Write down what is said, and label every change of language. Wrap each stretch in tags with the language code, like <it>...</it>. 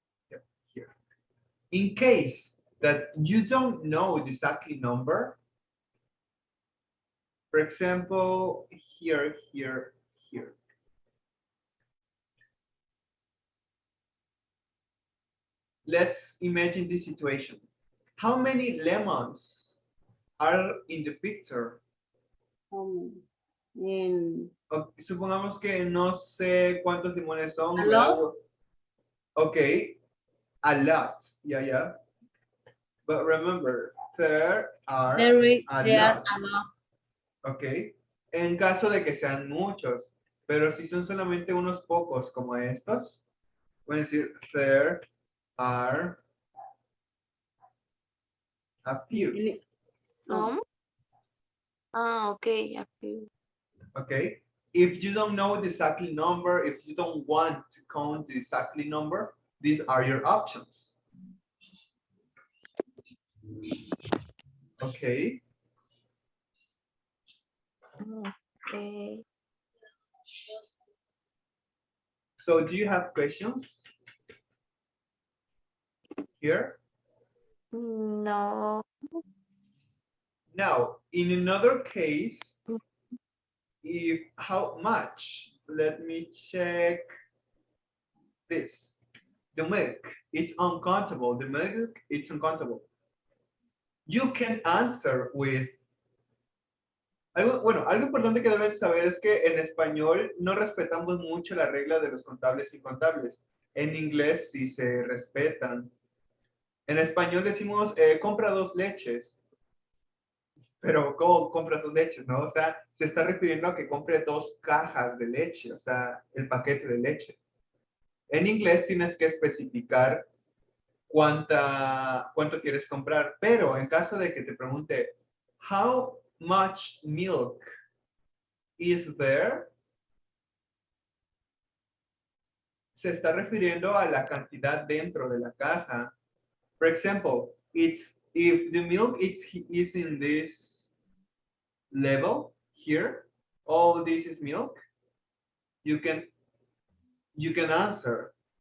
<en>Yep, here. In case that you don't know the exactly number, for example, here, here, here. Let's imagine this situation. How many lemons are in the picture? In</en> <es>Okay, supongamos que no sé cuántos limones son.</es> <en>A</en> <es>¿verdad?</es> <en>lot? Okay, a lot. Yeah, yeah. But remember, there are there a are lot. a lot. Okay.</en> <es>En caso de que sean muchos, pero si son solamente unos pocos como estos, pueden decir</es> <en>there are a few. No. Okay, a few. Okay. If you don't know the exactly number, if you don't want to count the exactly number, these are your options. Okay. Okay. So do you have questions here? No. Now, in another case, if how much? Let me check this. The milk, it's uncountable. The milk, it's uncountable. You can answer with.</en> <es>Algo importante que deben saber es que en español no respetamos mucho la regla de los contables y incontables. En inglés sí se respetan. En español decimos, compra 2 leches. Pero, ¿cómo compras 2 leches, no? O sea, se está refiriendo a que compre 2 cajas de leche, o sea, el paquete de leche. En inglés tienes que especificar cuánto quieres comprar, pero en caso de que te pregunte,</es> <en>how much milk is there?</en> <es>Se está refiriendo a la cantidad dentro de la caja.</es> <en>For example, if the milk is in this level here, all this is milk, you can answer.</en>